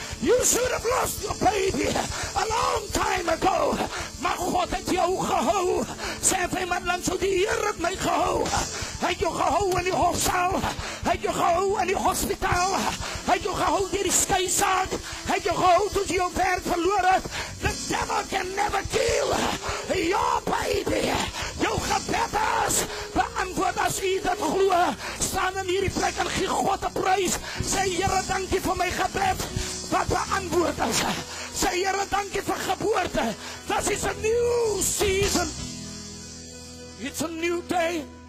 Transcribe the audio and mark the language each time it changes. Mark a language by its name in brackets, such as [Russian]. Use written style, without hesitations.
[English] You should have lost your baby a long time ago, [Afrikaans] maar God het jou gehou. Sê vir iemand langs jou, die Here het my gehou. Hy het jou gehou in die hofsaal, hy het jou gehou in die hospitaal, hy het jou gehou deur die skeisaak, hy het jou gehou toe jy jou werk verloor het. [English] The devil can never kill your baby. [Afrikaans] Jou gebed is beantwoord as u dit glo. Staan in hierdie plek en gee God 'n prys. Sê Here, dankie vir my gebed wat beantwoord is. Sê Here, dankie vir geboorte. [English] This is a new season. It's a new day.